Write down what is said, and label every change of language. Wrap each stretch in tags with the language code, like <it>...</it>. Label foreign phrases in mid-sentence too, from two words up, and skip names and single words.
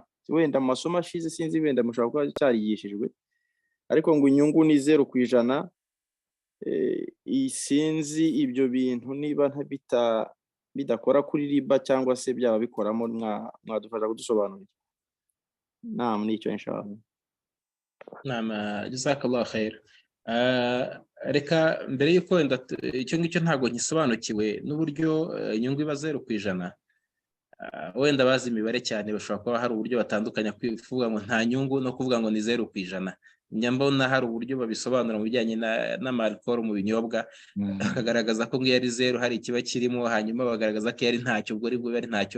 <rw>Wenda mu masomo ashize sinzi, wenda mushobora kuba cyarigishijwe, ariko ngo inyungu ni 0%. Sinzi ibyo bintu niba bidakora kuri riba cyangwa se byaba bikoramo, mwadufasha kudusobanurira. Naam, nicyo inshallah.</rw> <ar>نعم، جزاك الله خير.</ar> <rw>Reka mbere yuko wenda icyo ngicyo ntabwo nkisobanukiwe n'uburyo inyungu iba 0%. Wenda bazi imibare cyane bashobora kuba hari uburyo batandukanya kuvuga ngo nta nyungu no kuvuga ngo ni 0%. Nyambona hari uburyo babisobanura mu bijyanye n'amalcohol mu binyobwa, bakagaragaza ko ngo ari 0 hari ikiba kirimo, hanyuma bagaragaza ko ari ntacyo, ubwo ari bwo ari ntacyo.</rw>